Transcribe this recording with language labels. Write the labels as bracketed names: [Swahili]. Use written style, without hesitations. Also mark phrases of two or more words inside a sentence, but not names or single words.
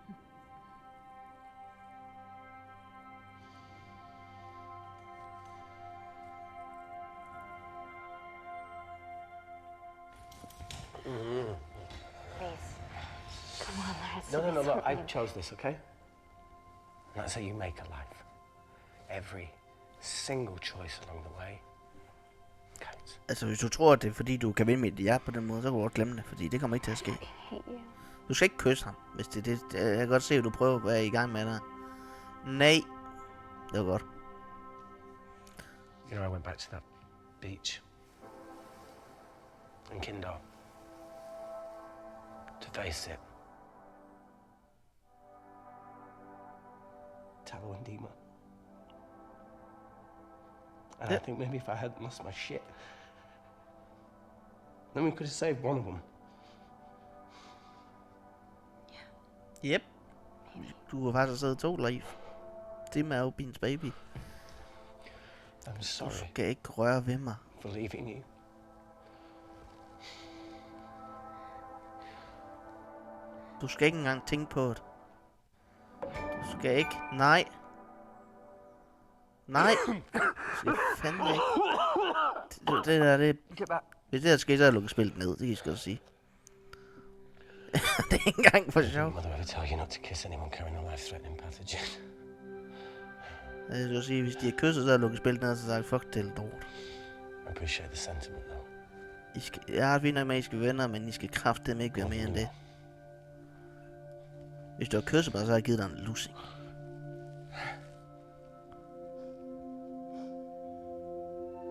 [English] Reese, come on, there has to No, be no, no, look, I something. chose this, okay? And that's how you make a life. Every single choice along the way counts. [Danish] Altså, hvis du tror, at det er fordi, du kan vinde med et ja på den måde, så kan du godt glemme det, fordi det kommer ikke til at ske. Du skal ikke kysse ham, hvis det er det. Jeg kan godt se, at du prøver at være i gang med det. Nej. Det var godt. [English] You know, I went back to that beach in Kindar to face it. Talo and Dima. And I think maybe if I hadn't lost my shit, then we could have saved one of them. Yep. [Danish] Du har faktisk siddet 2 liv. Det er jo Beans baby. [English] I'm [Danish] Du [English] sorry [Danish] skal ikke røre ved mig. [English] for leaving you. [Danish] Du skal ikke engang tænke på det. Du skal ikke. Nej. Nej. Det er fandme ikke. Det der, det... Hvis det her skete, så havde jeg lukket spillet ned. Det kan jeg sgu da sige. Det er ikke engang for sjov. [English] Mother ever tell you not to kiss anyone carrying a life-threatening pathogen? [Danish] Jeg skulle sige, hvis de har kysset, så havde jeg lukket spillet ned, og så sagt, fuck det lort. [English] I appreciate the sentiment, though. [Danish] Jeg har fint nok med, at I skal være venner, men I skal kraftedeme ikke være mere end det. Hvis du har kysset mig, så har jeg givet dig en lussing.